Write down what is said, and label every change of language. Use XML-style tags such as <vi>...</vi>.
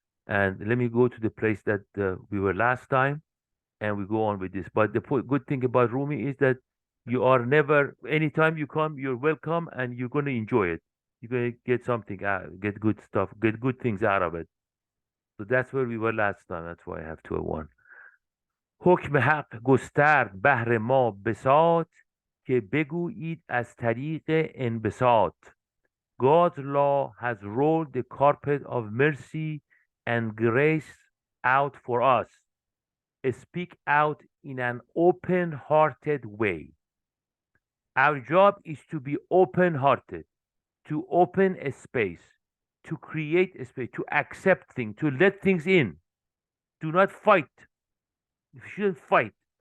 <en>And let me go to the place that we were last time, and we go on with this. But the good thing about Rumi is that you are never, anytime you come, you're welcome, and you're going to enjoy it. You're going to get something out, get good stuff, get good things out of it. So that's where we were last time. That's why I have 201.</en> <fa>حکم حق گسترد بهر ما بساط که بگویید از طریق انبساط.</fa> <en>God's law has rolled the carpet of mercy and grace out for us. Speak out in an open-hearted way. Our job is to be open-hearted, to open a space, to create a space, to accept things, to let things in. Do not fight. You shouldn't fight.</en>